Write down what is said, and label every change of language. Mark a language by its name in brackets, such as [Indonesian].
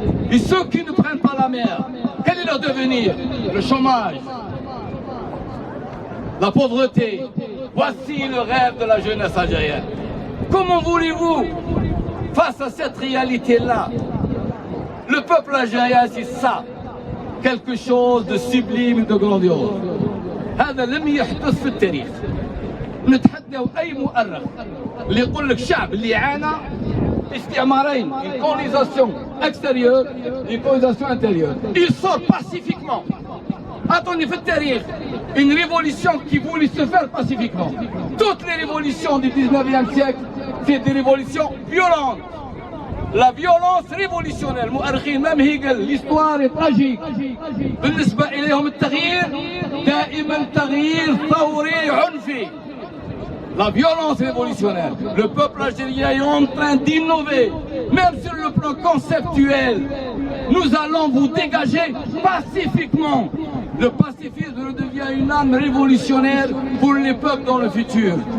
[French] Et ceux qui ne prennent pas la mer, quel est leur devenir? Le chômage, la pauvreté. Voici le rêve de la jeunesse algérienne. Comment voulez-vous, face à cette réalité-là, le peuple algérien, c'est ça, quelque chose de sublime et de grandiose. [Arabic] هذا لم يحدث في التاريخ. نتحداو أي مؤرخ اللي يقول لك شعب اللي عانى استعمارين, [French] une colonisation extérieure, une colonisation intérieure. Il sort pacifiquement. Attendez, [Arabic] في التاريخ, [French] une révolution qui voulait se faire pacifiquement. Toutes les révolutions du 19e siècle, c'est des révolutions violentes. La violence révolutionnaire. [Arabic] المؤرخين [French] même Hegel, l'histoire est tragique. [Arabic] بالنسبة إليهم التغيير دائما تغيير ثوري عنفي. [French] La violence révolutionnaire. Le peuple algérien est en train d'innover, même sur le plan conceptuel. Nous allons vous dégager pacifiquement. Le pacifisme devient une arme révolutionnaire pour les peuples dans le futur.